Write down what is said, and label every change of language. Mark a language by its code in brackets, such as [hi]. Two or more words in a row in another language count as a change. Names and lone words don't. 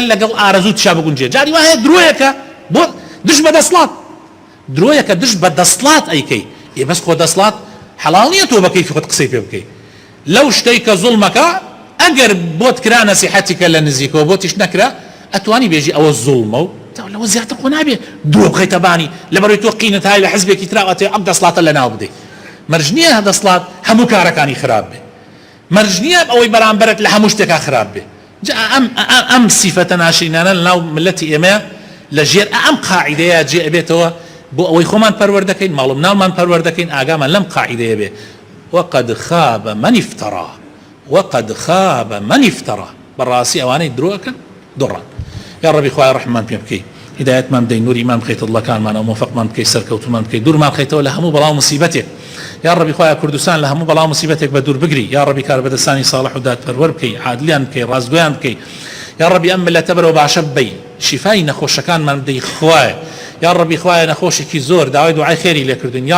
[ckb] لەگەڵ ئارەزوو تشا بگونجێ جاری وایە درۆیەکە بۆ دش بە دەسڵات درۆیەکە دش بە دەسڵات ئەیکەی ئێ بەس خۆ دەسڵات حەڵاڵ نییە تۆ بە کەیفی خۆت قسەی پێ بکەی لەو شتەی کە زوڵمەکە ئەگەر بۆت کرا نەسیحەتیکە لە نزیکەوە بۆ تیش نەکرا ئەتوانی بێژی ئەوە زوڵمە و لەوە زیاتر خۆ نابێ درۆ بخەیتە بانی لەبەرەوەی تۆ قینت هاي لە حزبێکی تراوەتێ ئەم دەسڵاتە لەناو بدەیت مەرج نییە دەسڵات هەموو کارەکانی خراپ بێ مەرج نییە ئەوەی بەرامبەرت لە هەموو شتێکا خراپ بێ ئەم سیفەتە ناشرینانە لەناو ملەتی ئێمە لە ژێر ئەم قاعیدەیە جێ ئەبێتەوە بۆ ئەوەی خۆمان پەروەردەکەین ماڵ و مناڵمان پەروەردەکەین ئاگامان لەم قاعیدەیە بێ [ar] وقد خاب من افترى وقد خاب من افترى [ckb] بەڕاستی ئەوانەی درۆکن دۆڕان یا ڕەبی خوای ڕەحمان پێ بکەی هدایەتمان بدەی نوری مان بخەیتە دڵەکانمانەوە موفقمان بکەی سەرکەوتومان بکەی دوورمان بخەیتەوە لە هەموو بەڵاو مصیبەتێک یا ڕەبی خوای کوردستان لە هەموو بەڵاو مصیبەتێک بە دوور بگری یا ڕەبی کاربەدەستانی صالح و دادپەروەر بکەی عادلیان بکەی ڕازگۆیان بکەی یا ڕەبی ئەم ملەتە بەرەوە باشە ببەی شیفای نەخۆشەکانمان بدەی خوایە یا ڕەبی خوایە نەخۆشێکی زۆر داوای دوعای خێری لێکردوین یا